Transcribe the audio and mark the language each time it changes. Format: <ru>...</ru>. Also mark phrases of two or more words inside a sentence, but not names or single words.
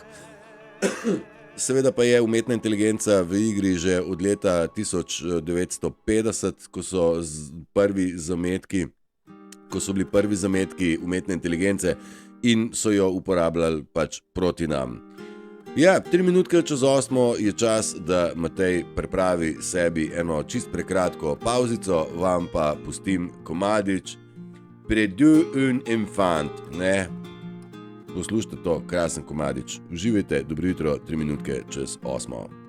<sl>Seveda pa je umetna inteligenca v igri že od leta 1950, ko so bili prvi zametki umetne inteligence in so jo uporabljali pač proti nam. Ja, 3 minutke čez 8 je čas, da Matej pripravi sebi eno čist prekratko pauzico, vam pa pustim komadič Perdu un enfant, ne? Poslušajte to, krasen komadič. Uživajte, dobro jutro, 3 minutke čez 8.</sl>